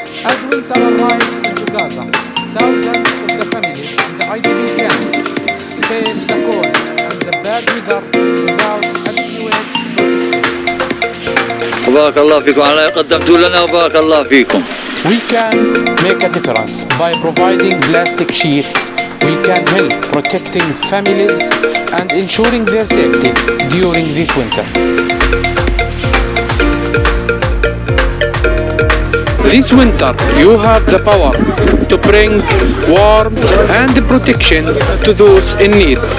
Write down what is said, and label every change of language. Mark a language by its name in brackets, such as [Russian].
[English] As winter arrives into Gaza, thousands of the families in the IDP camps face the cold and the bad weather without adequate protection. [Arabic] وبارك الله فيكم على قدمتوا لنا وبارك الله فيكم. [English] We can make a difference by providing plastic sheets. We can help protecting families and ensuring their safety during this winter. This winter, you have the power to bring warmth and protection to those in need.